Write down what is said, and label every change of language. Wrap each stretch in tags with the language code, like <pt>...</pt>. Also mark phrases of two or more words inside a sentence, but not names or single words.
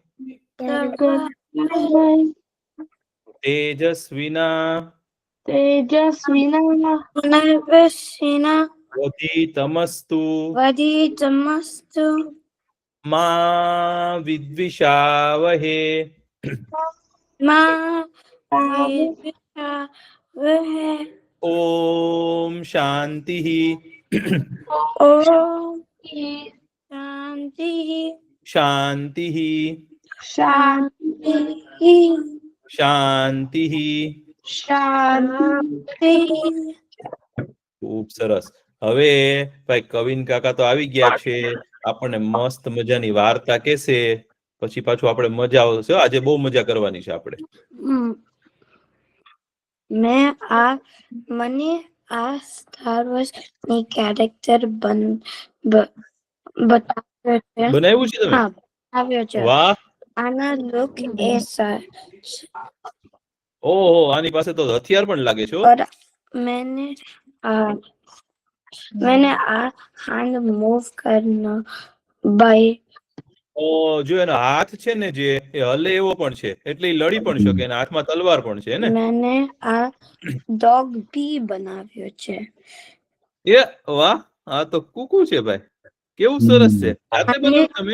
<sa>तेजस्विना वधितमस्तु मा विद्विषावहे.</sa> <hi>है</hi> <sa>ओम शांति। ओम शांति शांति। शांति शांति। शांति</sa> <gu>ખૂબ સરસ. હવે ભાઈ કવિન કાકા તો આવી ગયા છે, આપણને મસ્ત મજાની વાર્તા કહેશે, પછી પાછું આપણે મજા આવશે. આજે બહુ મજા કરવાની છે આપણે. મને આ સ્ટાર વોર્સ ની કેરેક્ટર બતાવ્યો છે. બનાવ્યું છે તમે? હા, બતાવ્યો છે. વાહ. આના લુક એ ઓહો, આની પાસે તો હથિયાર પણ લાગે છે.</gu> <hi>और मैंने</hi> <en>hand move</en> <hi>करना by</hi> <gu>જો એનો હાથ છે ને જે એ હલે એવો પણ છે, એટલે એ લડી પણ શકે, એના હાથમાં તલવાર પણ છે ને. मैंने આ dog भी બનાવ્યો છે. એ વાહ, આ તો કુકુ છે ભાઈ, કેવું સરસ છે. હાથે બનાવ્યું તમે?</gu>